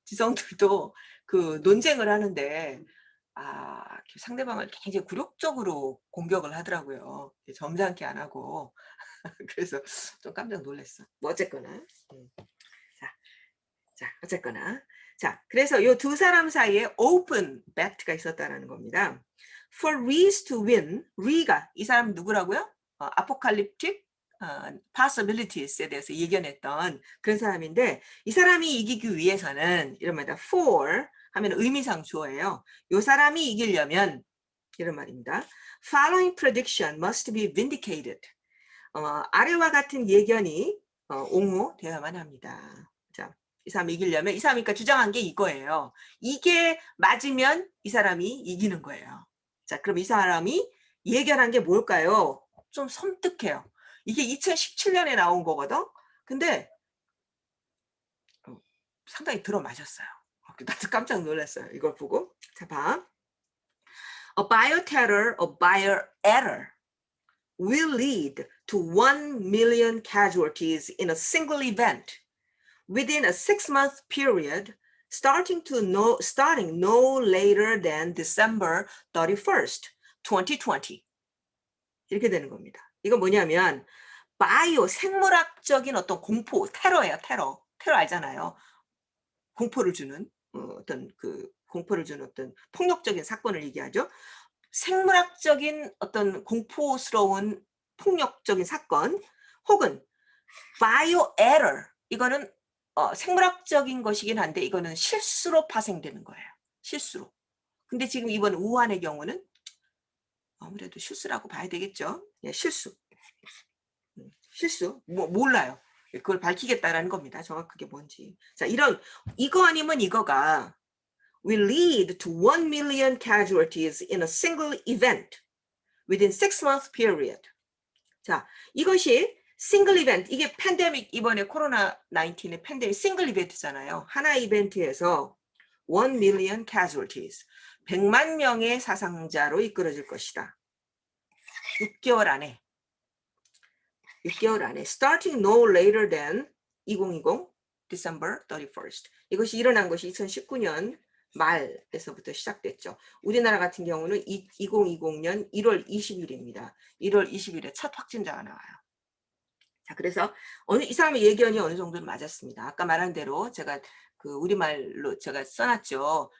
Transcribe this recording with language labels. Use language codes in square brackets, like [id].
[ko] 지성들도 그 논쟁을 하는데 상대방을 굉장히 굴욕적으로 공격을 하더라고요. 점잖게 안 하고. 그래서 좀 깜짝 놀랐어. 뭐 어쨌거나. 자, 어쨌거나. 자, 그래서 이 두 사람 사이에 [en] open bet [ko] 가 있었다는 겁니다. [en] For Rees to win, [ko] Ree가 이 사람 누구라고요? 아포칼립틱 possibilities에 대해서 예견했던 그런 사람인데 이 사람이 이기기 위해서는 이런 말이다. For 하면 의미상 주어예요. 이 사람이 이기려면 이런 말입니다. [en] Following prediction must be vindicated. [ko] 아래와 같은 예견이 옹호되어야만 합니다. 자, 이 사람이 이기려면 이 사람이 그러니까 주장한 게 이거예요. 이게 맞으면 이 사람이 이기는 거예요. 자, 그럼 이 사람이 예견한 게 뭘까요? 좀 섬뜩해요. 이게 2017년에 나온 거거든. 근데 상당히 들어맞았어요. 나도 깜짝 놀랐어요. 이걸 보고. 자, 봐. [en] A bioterror, a bioerror will lead to 1 million casualties in a single event within a 6-month period starting no later than December 31st, 2020. [ko] 이렇게 되는 겁니다. 이건 뭐냐면 생물학적인 어떤 공포, 테러예요. 테러 알잖아요. 공포를 주는 공포를 주는 어떤 폭력적인 사건을 얘기하죠. 생물학적인 어떤 공포스러운 폭력적인 사건 혹은 바이오 에러 이거는 생물학적인 것이긴 한데 이거는 실수로 파생되는 거예요. 실수로. 근데 지금 이번 우한의 경우는 아무래도 실수라고 봐야 되겠죠. 예, 실수. 몰라요. 그걸 밝히겠다라는 겁니다. 정확하게 뭔지. 자, 이거 아니면 이거가 [en] will lead to 1 million casualties in a single event within 6-month period. [ko] 자, 이것이 싱글 이벤트, 이게 팬데믹, 이번에 코로나 19의 팬데믹 싱글 이벤트잖아요. 하나 이벤트에서 [en] 1 million casualties, [ko] 100만 명의 사상자로 이끌어질 것이다. 6개월 안에. 6개월 안에 [en] starting no later than 2020 December 31st. [ko] 이것이 일어난 것이 2019년 말에서부터 시작됐죠. 우리나라 같은 경우는 2020년 1월 20일입니다. 1월 20일에 첫 확진자가 나와요. 자, 그래서 이 사람의 예견이 어느 정도는 맞았습니다. 아까 말한 대로 제가 그 우리말로 제가 써놨죠.